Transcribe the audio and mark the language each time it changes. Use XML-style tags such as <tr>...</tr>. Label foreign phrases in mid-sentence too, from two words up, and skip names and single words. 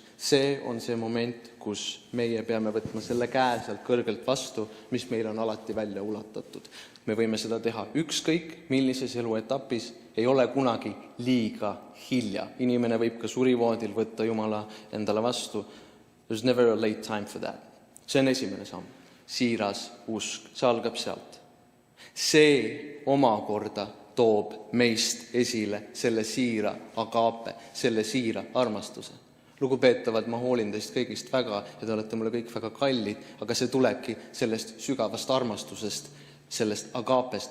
<et>See on see moment, kus meie peame võtma selle käe sealt kõrgelt vastu, mis meil on alati välja ulatatud. Me võime seda teha ükskõik, millises eluetapis, ei ole kunagi liiga hilja. Inimene võib ka surivoodil võtta Jumala endale vastu.</et> <en>There's never a late time for that.</en> <et>See on esimene samm. Siiras usk. See algab sealt. See omakorda toob meist esile selle siira agape, selle siira armastuse. Lugupeetavad, ma hoolin teist kõigist väga ja te olete mulle kõik väga kallid, aga see tulebki sellest sügavast armastusest, sellest agapest.</et>